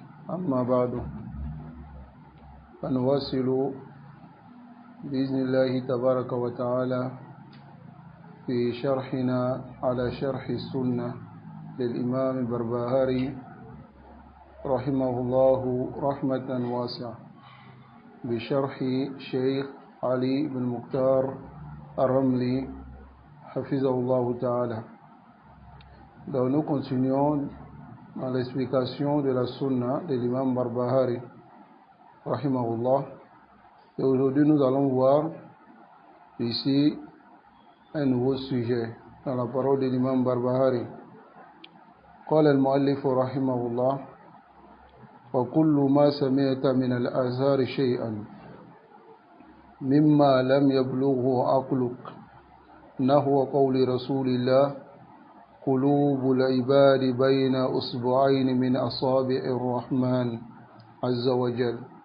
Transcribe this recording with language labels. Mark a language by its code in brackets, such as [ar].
[ar] أما بعد، فنواصل بإذن الله تبارك وتعالى في شرحنا على شرح السنة للإمام البربهاري رحمه الله رحمة واسعة بشرح شيخ علي بن مختار الرملي حفظه الله تعالى. [fr] Donc nous continuons dans l'explication de la sunna de l'imam Barbahari rahimahullah, et aujourd'hui nous allons voir ici un nouveau sujet dans la parole de l'imam Barbahari. [ar] قال المؤلف رحمه الله: وكل ما سمعت من الآثار شيئا مما لم يبلغه عقلك نحو قول رسول الله: قلوب العباد بين أصبعين من أصابع الرحمن عز وجل،